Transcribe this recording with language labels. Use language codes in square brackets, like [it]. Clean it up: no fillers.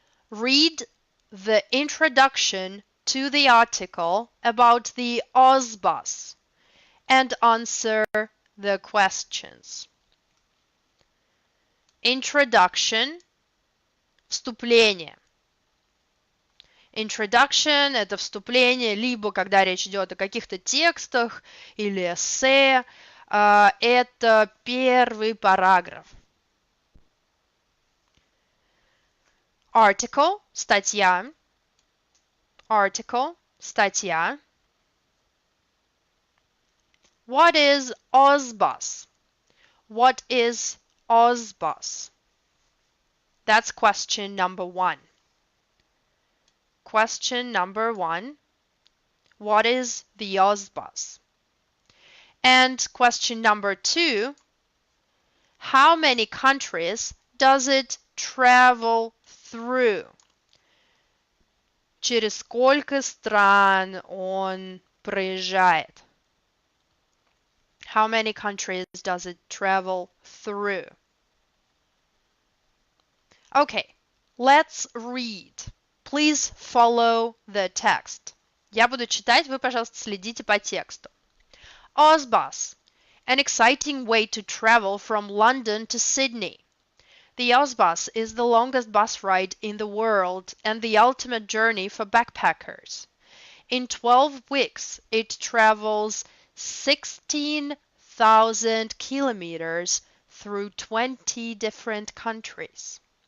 [en] Read the introduction to the article about the OSBUS and answer the questions. [ru] Introduction, вступление. Introduction – это вступление, либо когда речь идет о каких-то текстах или эссе, это первый параграф. Article – статья. Article – статья. [en] What is OSBUS? What is OSBUS? That's question number 1. Question number 1. What is the OSBUS? And question number 2. How many countries does it travel through? [ru] Через сколько стран он проезжает? [en] How many countries does it travel through? Okay, let's read. Please follow the text. [ru] Я буду читать, вы, пожалуйста, следите по тексту. [en] OSBUS, an exciting way to travel from London to Sydney. The OSBUS is the longest bus ride in the world and the ultimate journey for backpackers. In 12 weeks, it travels 16,000 kilometers through 20 different countries.